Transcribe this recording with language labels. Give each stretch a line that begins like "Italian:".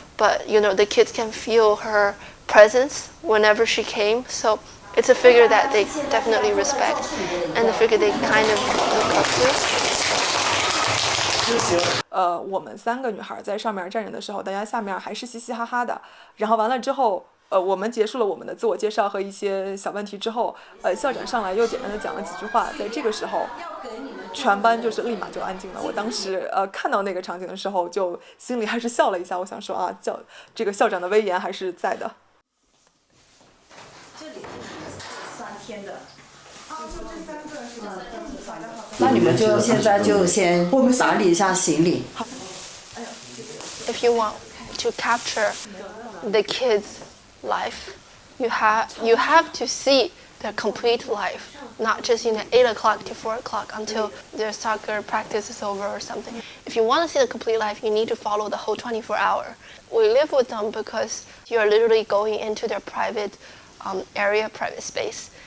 English: But, the kids can feel her presence whenever she came. So it's a figure that they definitely respect and a figure they kind of look up to.
Chinese: 我们3个女孩在上面站着的时候，大家下面还是嘻嘻哈哈的。然后完了之后，我们结束了我们的自我介绍和一些小问题之后，校长上来又简单的讲了几句话。在这个时候，全班就是立马就安静了。我当时看到那个场景的时候，就心里还是笑了一下。我想说啊，这个校长的威严还是在的。这里是3天的。就这3个是吧？那你们就现在就先打理一下行李。
English: If you want to capture the kids' life, you have to see their complete life, not just 8 o'clock to 4 o'clock until their soccer practice is over or something. If you want to see the complete life, you need to follow the whole 24-hour. We live with them because you are literally going into their private area, private space.